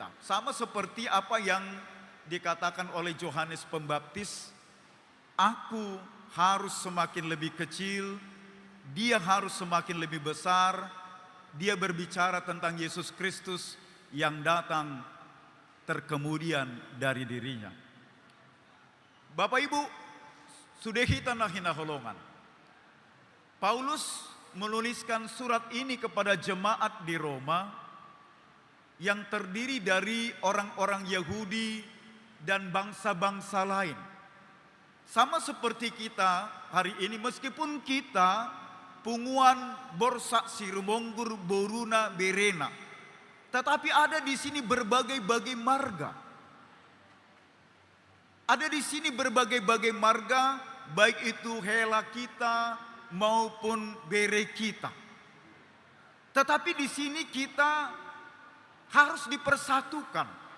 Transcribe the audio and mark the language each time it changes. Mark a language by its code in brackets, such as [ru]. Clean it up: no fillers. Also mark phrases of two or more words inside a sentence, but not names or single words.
[id] Sama seperti apa yang dikatakan oleh Yohanes Pembaptis, aku harus semakin lebih kecil, dia harus semakin lebih besar. Dia berbicara tentang Yesus Kristus yang datang terkemudian dari dirinya. Bapak Ibu, [bbc] sudehita nahina holongan. [id] Paulus menuliskan surat ini kepada jemaat di Roma yang terdiri dari orang-orang Yahudi dan bangsa-bangsa lain. Sama seperti kita hari ini, meskipun kita [bbc] punguan borsa sirumonggur boruna berena. [id] Tetapi ada di sini berbagai-bagai marga. Ada di sini berbagai-bagai marga, baik itu hela kita maupun bere kita. Tetapi di sini kita harus dipersatukan.